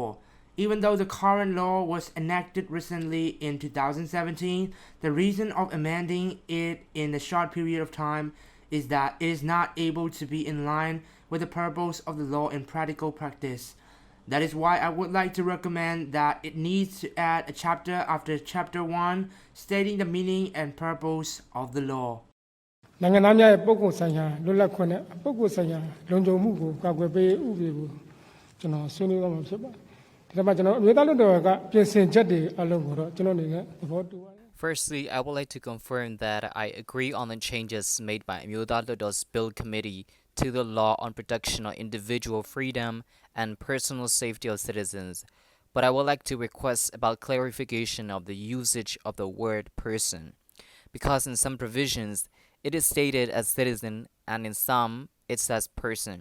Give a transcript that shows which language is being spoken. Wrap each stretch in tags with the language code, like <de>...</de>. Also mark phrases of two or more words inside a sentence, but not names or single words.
<en>Even though the current law was enacted recently in 2017, the reason of amending it in a short period of time is that it is not able to be in line with the purpose of the law in practical practice. That is why I would like to recommend that it needs to add a chapter after chapter 1 stating the meaning and purpose of the law.</en> <my>နိုင်ငံသားများရဲ့ပုဂ္ဂိုလ်ဆိုင်ရာလွတ်လပ်ခွင့်နဲ့ပုဂ္ဂိုလ်ဆိုင်ရာလုံခြုံမှုကိုကာကွယ်ပေးဥပဒေကိုကျွန်တော်ဆွေးနွေးသွားမှာဖြစ်ပါတယ်။ဒါမှကျွန်တော်အမျိုးသားလွှတ်တော်ကပြင်ဆင်ချက်တွေအလုံးကိုတော့ကျွန်တော်အနေနဲ့သဘောတူပါတယ်။</my> <en>Firstly, I would like to confirm that I agree on the changes made by Amyotha Hluttaw's Bill Committee to the law on protection of individual freedom and personal safety of citizens, but I would like to request about clarification of the usage of the word person, because in some provisions it is stated as citizen and in some it says person.</en>